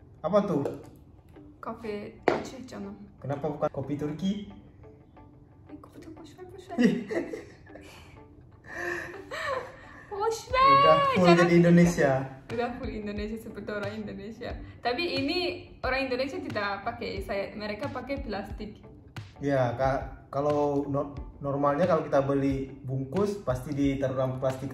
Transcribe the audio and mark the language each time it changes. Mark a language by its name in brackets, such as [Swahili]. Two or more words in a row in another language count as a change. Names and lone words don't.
[Indonesian] Apa tuh? Kafe Aceh canım. Kenapa bukan kopi Turki? [Turkish] Kopi Türk boş ver. Boş [Indonesian] Udah [Turkish] ver. [Indonesian] full jadi Indonesia. Udah full Indonesia seperti orang Indonesia. Tapi ini orang Indonesia tidak pakai, mereka pakai plastik. Ya, kalau normalnya kalau kita beli bungkus pasti ditaruh dalam plastik.